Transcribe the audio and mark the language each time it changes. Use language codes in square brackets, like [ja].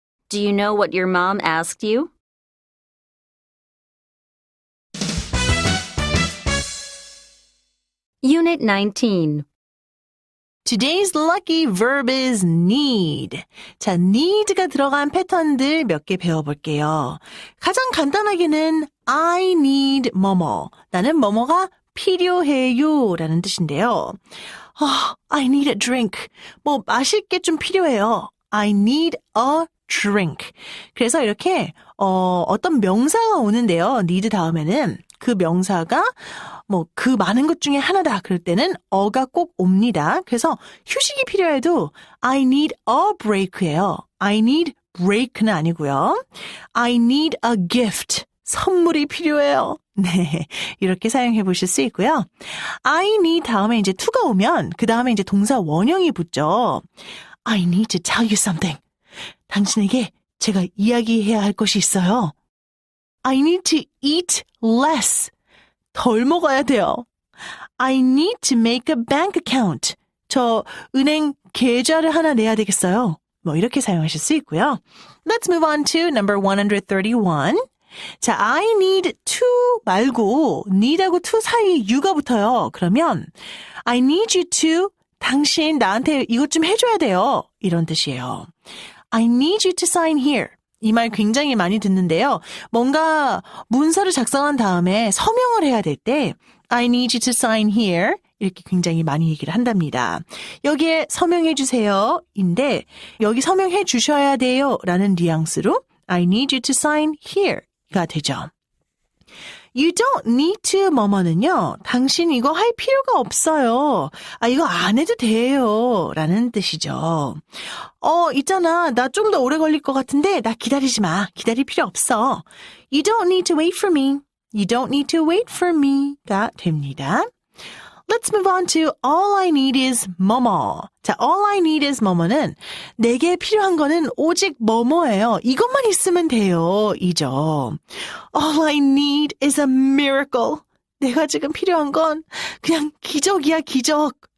[en] Do you know what your mom asked you? Unit 19. Today's lucky verb is need. [ko] 자, need가 들어간 패턴들 몇 개 배워볼게요. 가장 간단하게는 [en] I need [ko] 뭐뭐. 나는 뭐뭐가 필요해요 라는 뜻인데요. [en] I need a drink. [ko] 뭐 마실 게 좀 필요해요. [en] I need a drink. [ko] 그래서 이렇게 어떤 명사가 오는데요. need 다음에는 그 명사가 뭐 그 많은 것 중에 하나다. 그럴 때는 어가 꼭 옵니다. 그래서 휴식이 필요해도 [en] I need a break예요. I need break는 아니고요. I need a gift. [ko] 선물이 필요해요. 네, 이렇게 사용해 보실 수 있고요. [en] I need [ko] 다음에 이제 to가 오면 그 다음에 이제 동사 원형이 붙죠. [en] I need to tell you something. [ko] 당신에게 제가 이야기해야 할 것이 있어요. [en] I need to eat less. [ko] 덜 먹어야 돼요. [en] I need to make a bank account. [ko] 저 은행 계좌를 하나 내야 되겠어요. 뭐 이렇게 사용하실 수 있고요. [en] Let's move on to number 131. [ko] 자, [en] I need to [ko] 말고 need하고 to 사이에 you가 붙어요. 그러면 [en] I need you to [ko] 당신 나한테 이것 좀 해줘야 돼요. 이런 뜻이에요. [en] I need you to sign here. [ko] 이 말 굉장히 많이 듣는데요. 뭔가 문서를 작성한 다음에 서명을 해야 될 때 [en] I need you to sign here [ko] 이렇게 굉장히 많이 얘기를 한답니다. 여기에 서명해 주세요 인데 여기 서명해 주셔야 돼요 라는 뉘앙스로 [en] I need you to sign here [ko] 가 되죠. [en] You don't need to [ko] 뭐뭐는요. 당신 이거 할 필요가 없어요. 이거 안 해도 돼요. 라는 뜻이죠. 있잖아. 나 좀 더 오래 걸릴 것 같은데 나 기다리지 마. 기다릴 필요 없어. [en] You don't need to wait for me. You don't need to wait for me가 [ko] 됩니다. [en] Let's move on to all I need is [ko] 뭐뭐. 자, [en] all I need is [ko] 뭐뭐는 내게 필요한 거는 오직 뭐뭐예요. 이것만 있으면 돼요. 이죠. [en] All I need is a miracle. [ko] 내가 지금 필요한 건 그냥 기적이야, 기적.